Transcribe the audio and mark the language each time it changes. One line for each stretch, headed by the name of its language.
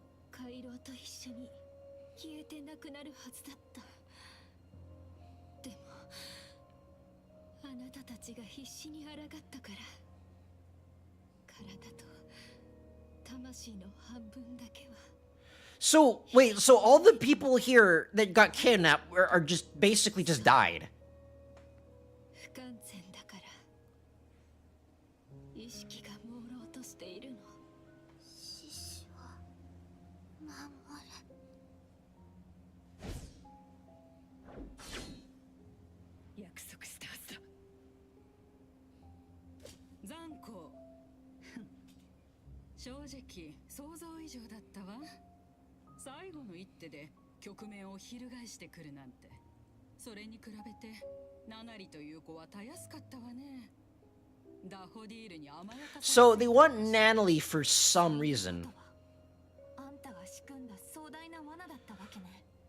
Japanese: カイロと一緒に消えてなくなるはずだった。でもあなたたちが必死に抗ったから、体と魂の半分だけは。
English: So, wait, so all the people here that got kidnapped are just basically just died.
Japanese: 不完全だから意識が朦朧としているの。獅子を守れ。約束したはずだ。残酷。正直想像以上だったわ。最後の一手で局面を翻してくるなんて。それに比べてナナリという子はたやすかったわね。ダフォディールに甘やかされ。
English: So they want Natalie for some reason.
Japanese: あんたが仕組んだ壮大な罠だったわけね。